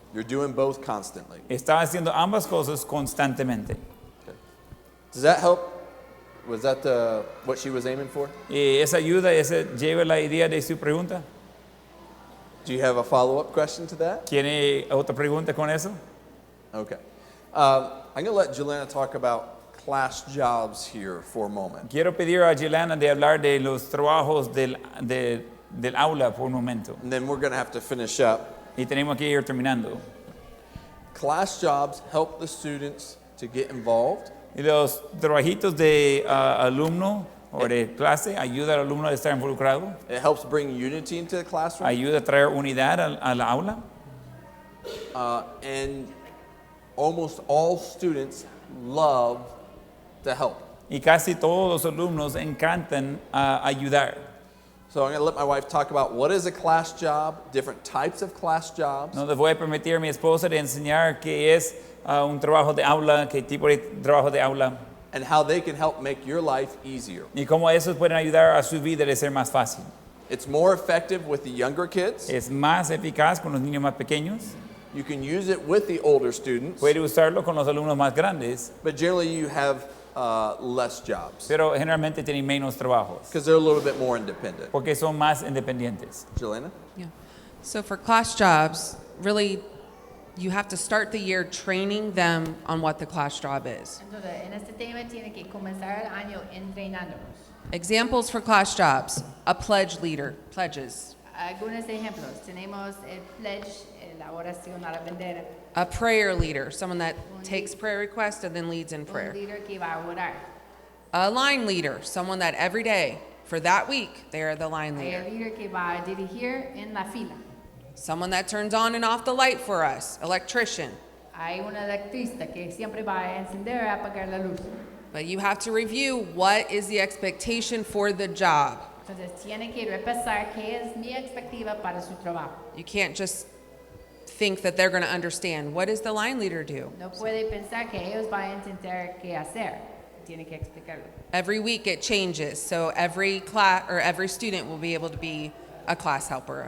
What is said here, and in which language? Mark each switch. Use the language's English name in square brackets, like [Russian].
[English] You're doing both constantly. [Spanish] Está haciendo ambas cosas constantemente. [English] Does that help? Was that what she was aiming for? [Spanish] Y esa ayuda, esa lleva la idea de su pregunta. [English] Do you have a follow-up question to that? [Spanish] ¿Tiene otra pregunta con eso? [English] Okay. I'm going to let Juliana talk about class jobs here for a moment. [Spanish] Quiero pedir a Juliana de hablar de los trabajos del aula por un momento. [English] And then we're going to have to finish up. [Spanish] Y tenemos que ir terminando. [English] Class jobs help the students to get involved. [Spanish] Y los trabajitos de alumno o de clase ayuda al alumno a estar involucrado. [English] It helps bring unity into the classroom. [Spanish] Ayuda a traer unidad a la aula. [English] And almost all students love to help. [Spanish] Y casi todos los alumnos encantan ayudar. [English] So I'm going to let my wife talk about what is a class job, different types of class jobs. [Spanish] No les voy a permitir a mi esposa de enseñar qué es un trabajo de aula, qué tipo de trabajo de aula. [English] And how they can help make your life easier. [Spanish] Y cómo esos pueden ayudar a su vida a ser más fácil. [English] It's more effective with the younger kids. [Spanish] Es más eficaz con los niños más pequeños. [English] You can use it with the older students. [Spanish] Puede usarlo con los alumnos más grandes. [English] But generally you have less jobs. [Spanish] Pero generalmente tienen menos trabajos. [English] Because they're a little bit more independent. [Spanish] Porque son más independientes. [English] Jelena? Yeah. So for class jobs, really, you have to start the year training them on what the class job is. [Spanish] Entonces, en este tema tiene que comenzar el año entrenándonos. [English] Examples for class jobs: a pledge leader, pledges; [Spanish] Algunos ejemplos. Tenemos el pledge, la oración a la bandera. [English] a prayer leader, someone that takes prayer requests and then leads in [Spanish] Un [English] prayer; [Spanish] líder que va a orar. [English] a line leader, someone that every day for that week they are the line [Spanish] Hay [English] leader; [Spanish] el líder que va a dirigir en la fila. [English] someone that turns on and off the light for us, electrician. [Spanish] Hay un electricista que siempre va a encender y apagar la luz. [English] But you have to review what is the expectation for the job. [Spanish] Entonces tiene que repasar qué es mi expectativa para su trabajo. [English] You can't just think that they're going to understand. What does the line leader do? [Spanish] No puede pensar que ellos van a entender qué hacer. Tiene que explicarlo. [English] Every week it changes, so every class or every student will be able to be a class helper.